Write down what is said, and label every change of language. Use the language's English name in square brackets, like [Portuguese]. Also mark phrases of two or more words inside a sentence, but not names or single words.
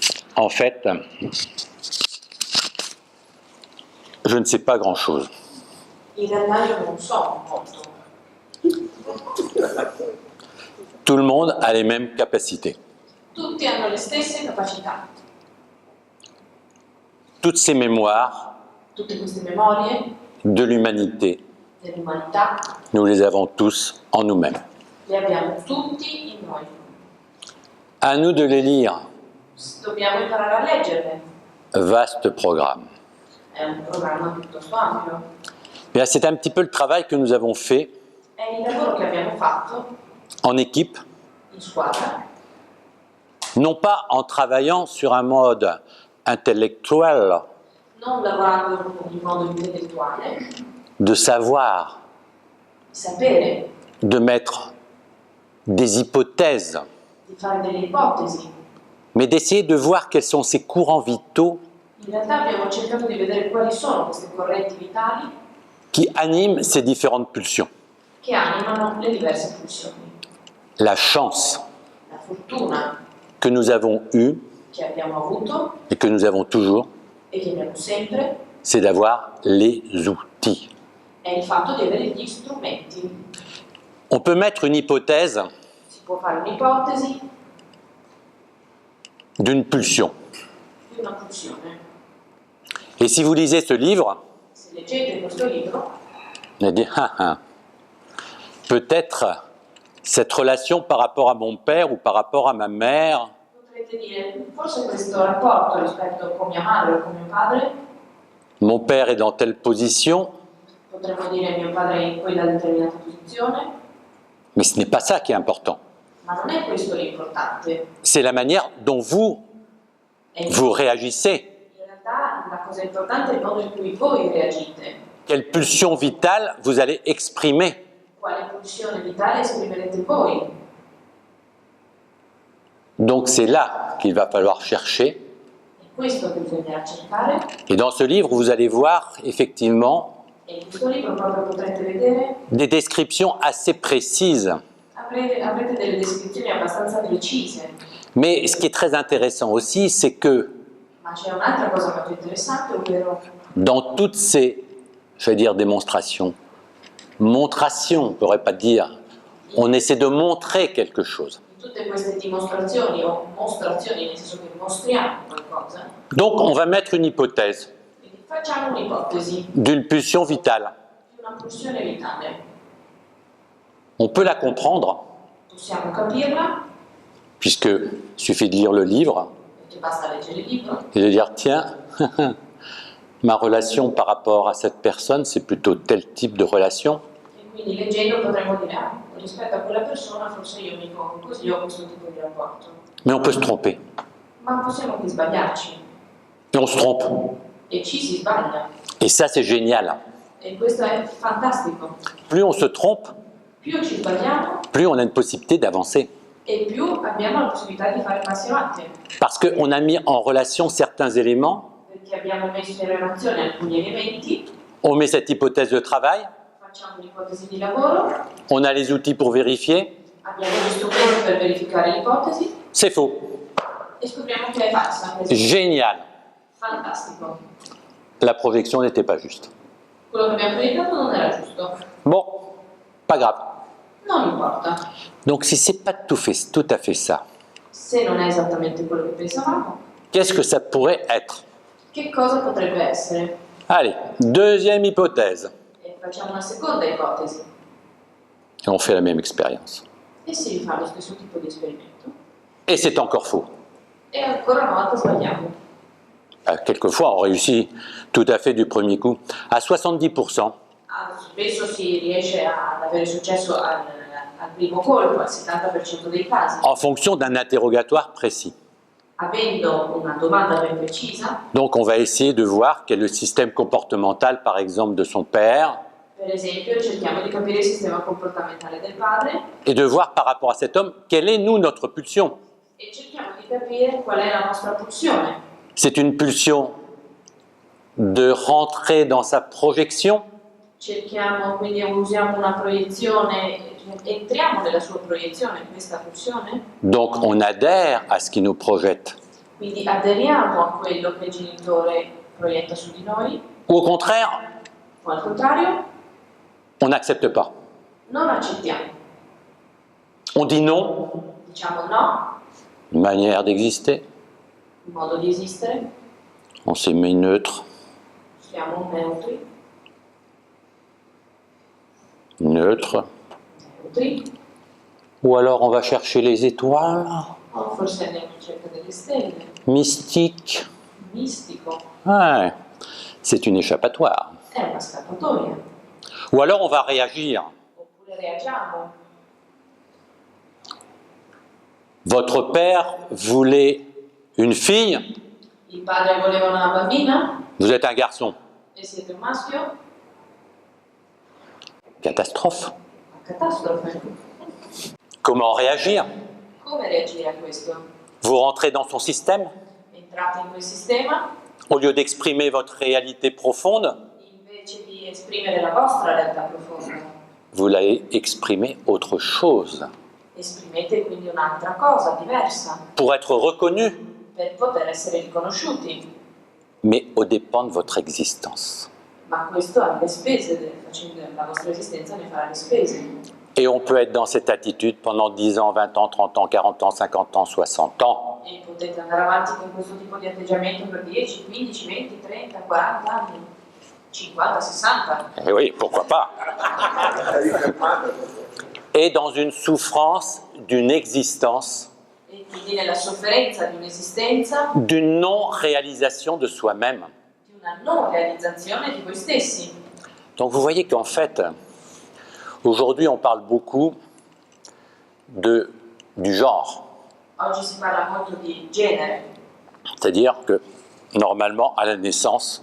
[French] En fait, je ne sais pas grand-chose. [Italian] In realtà io non so molto. [French] Tout le monde a les mêmes capacités. [Italian] Tutti hanno le stesse capacità. [French] Toutes ces mémoires [Italian] Tutte queste memorie [French] de l'humanité, [Italian] dell'umanità [French] nous les avons tous en nous-mêmes. [Italian] le abbiamo tutti in noi. [French] À nous de les lire. [Italian] Dobbiamo imparare a leggerle. [French] Vaste programme. [Italian] È un programma piuttosto ampio. [French] Bien, c'est un petit peu le travail que nous avons fait [Italian] È il lavoro che abbiamo fatto [French] en équipe, [Italian] in squadra, [French] non pas en travaillant sur un mode intellectuel [Italian] non lavorando in modo intellettuale, [French] de savoir, [Italian] di sapere, [French] de mettre des hypothèses, [Italian] di fare delle ipotesi. [French] mais d'essayer de voir quels sont ces courants vitaux [Italian] In realtà abbiamo cercato di vedere quali sono queste correnti vitali [French] qui animent ces différentes pulsions. [Italian] che animano le diverse pulsioni. [French] La chance [Italian] La fortuna [French] que nous avons eue [Italian] che abbiamo avuto [French] et que nous avons toujours, [Italian] e che abbiamo sempre [French] c'est d'avoir les outils. [Italian] è il fatto di avere gli strumenti. [French] On peut mettre une hypothèse [Italian] Si può fare un'ipotesi [French] d'une pulsion. [Italian] di una pulsione. [French] Et si vous lisez ce livre, [Italian] Se leggete questo libro, [French] vous allez dire, peut-être cette relation par rapport à mon père ou par rapport à ma mère, [Italian] potrete dire, forse questo rapporto rispetto con mia madre o con mio padre, [French] mon père est dans telle position, [Italian] potremmo dire mio padre è in quella determinata posizione, [French] mais ce n'est pas ça qui est important. [Italian] ma non è questo l'importante. [French] C'est la manière dont vous réagissez. [Italian] In realtà la cosa importante è il modo in cui voi reagite. [French] Quelle pulsion vitale vous allez exprimer. [Italian] Quale pulsione vitale esprimerete voi? [French] Donc c'est là qu'il va falloir chercher. [Italian] È questo che bisognerà cercare. [French] Et dans ce livre, vous allez voir effectivement [Italian] E in questo libro proprio potrete vedere, [French] des descriptions assez précises. [Italian] avrete delle descrizioni abbastanza precise. [French] Mais ce qui est très intéressant aussi, c'est que [Italian] Ma c'è un'altra cosa molto interessante, ovvero [French] dans toutes ces, je vais dire démonstrations, montrations, on ne pourrait pas dire, on essaie de montrer quelque chose. [Italian] in tutte queste dimostrazioni o mostrazioni, nel senso che mostriamo qualcosa, [French] Donc on va mettre une hypothèse [Italian] quindi facciamo un'ipotesi [French] d'une pulsion vitale. [Italian] di una pulsione vitale. [French] On peut la comprendre, [Italian] Possiamo capirla, [French] puisqu'il suffit de lire le livre [Italian] perché basta leggere il libro, [French] et de dire, tiens, ma relation par rapport à cette personne, c'est plutôt tel type de relation. [Italian] e quindi leggendo potremmo dire, rispetto a quella persona forse io mi pongo così, ho questo tipo di rapporto. [French] Mais on peut se tromper. [Italian] Ma possiamo anche sbagliarci, [French] Et on se trompe. [Italian] e ci si sbaglia. [French] Et ça, c'est génial. [Italian] E questo è fantastico. [French] Plus on se trompe, [Italian] Più ci sbagliamo, [French] plus on a une possibilité d'avancer. [Italian] e più abbiamo la possibilità di fare passi avanti, [French] Parce qu'on a mis en relation certains éléments, [Italian] perché abbiamo messo in relazione alcuni elementi, [French] on met cette hypothèse de travail, [Italian] facciamo un'ipotesi di lavoro, [French] on a les outils pour vérifier, [Italian] abbiamo gli strumenti per verificare l'ipotesi [French] c'est faux. [Italian] e scopriamo che è falsa. [French] Génial. [Italian] Fantastico. [French] La projection n'était pas juste. [Italian] Quello che abbiamo proiettato non era giusto. [French] Bon, pas grave. [Italian] Non importa. [French] Donc si c'est pas tout à fait ça, [Italian] Se non è esattamente quello che pensavamo, [French] qu'est-ce que ça pourrait être? [Italian] che cosa potrebbe essere? [French] Allez, deuxième hypothèse. [Italian] E facciamo una seconda ipotesi. [French] Et on fait la même expérience. [Italian] E si rifà lo stesso tipo di esperimento. [French] Et c'est encore faux. [Italian] E ancora una volta sbagliamo. [French] Quelquefois, on réussit tout à fait du premier coup. À 70%, [Italian] Spesso si riesce ad avere successo al primo colpo, al 70% dei casi, [French] en fonction d'un interrogatoire précis. [Italian] avendo una domanda ben precisa. [French] Donc on va essayer de voir quel est le système comportemental, par exemple, de son père, [Italian] Per esempio, cerchiamo di capire il sistema comportamentale del padre [French] et de voir par rapport à cet homme, quelle est, nous, notre pulsion. [Italian] e cerchiamo di capire qual è la nostra pulsione. [French] C'est une pulsion de rentrer dans sa projection, [Italian] Cerchiamo, quindi usiamo una proiezione, entriamo nella sua proiezione, questa pulsione, [French] donc on adhère à ce qui nous projette. [Italian] Quindi aderiamo a quello che il genitore proietta su di noi, [French] ou au contraire, [Italian] o al contrario, [French] on n'accepte pas. [Italian] non accettiamo. [French] On dit non, [Italian] Diciamo no, [French] une manière d'exister, [Italian] un modo di esistere, [French] on s'est mis neutre, [Italian] siamo neutri, [French] neutre, ou alors on va chercher les étoiles, [Italian] o forse andiamo in cerca delle stelle, [French] mystique. [Italian] mistico, [French] Ouais, c'est une échappatoire. [Italian] è una scappatoia. [French] Ou alors on va réagir. [Italian] Oppure reagiamo. [French] Votre père voulait une fille, [Italian] Il padre voleva una bambina [French] vous êtes un garçon. [Italian] e siete un maschio, [French] Catastrophe. [Italian] una catastrofe. [French] Comment réagir? [Italian] Come reagire a questo? [French] Vous rentrez dans son système, [Italian] Entrate in quel sistema, [French] au lieu d'exprimer votre réalité profonde, [Italian] invece di esprimere la vostra realtà profonda, [French] vous l'avez exprimé autre chose. [Italian] esprimete quindi un'altra cosa diversa [French] Pour être reconnu, [Italian] per poter essere riconosciuti, [French] mais aux dépens de votre existence. [Italian] ma questo alle spese, facendo la vostra esistenza ne farà le spese. [French] Et on peut être dans cette attitude pendant 10 ans, 20 ans, 30 ans, 40 ans, 50 ans, 60 ans. [Italian] E potete andare avanti con questo tipo di atteggiamento per 10, 15, 20, 30, 40 anni, 50, 60. [French] Et oui, pourquoi pas. Et dans une souffrance d'une existence, [Italian] E quindi nella sofferenza di un'esistenza, [French] d'une non-réalisation de soi-même. [Italian] di una non realizzazione di voi stessi. [French] Donc vous voyez qu'en fait, aujourd'hui on parle beaucoup du genre. [Italian] Oggi si parla molto di genere. [French] C'est-à-dire que normalement, à la naissance,